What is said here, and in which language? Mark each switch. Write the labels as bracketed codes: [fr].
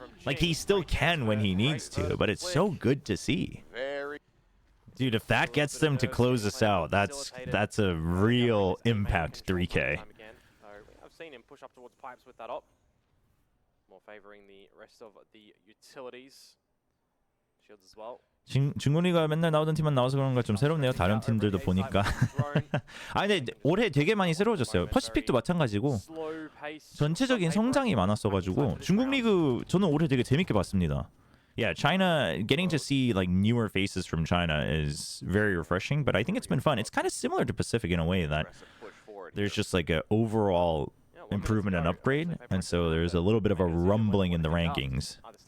[en] Like he still can when he needs to, but it's so good to see. Dude, if that gets them to close us out, that's a real impact 3K. I've seen him push up towards pipes with that op. More favoring the rest of the utilities. Shields as well. [ko] 중국리가 맨날 나오던 팀만 나와서 그런가 좀 새롭네요. 다른 팀들도 보니까. 아 근데 올해 되게 많이 새로워졌어요. 퍼시픽도 마찬가지고 전체적인 성장이 많았어가지고 중국 리그 저는 올해 되게 재밌게 봤습니다. [en] Yeah, China, getting to see like newer faces from China is very refreshing, but I think it's been fun. It's kind of similar to Pacific in a way that there's just like an overall improvement and upgrade, and so there's a little bit of a rumbling in the rankings.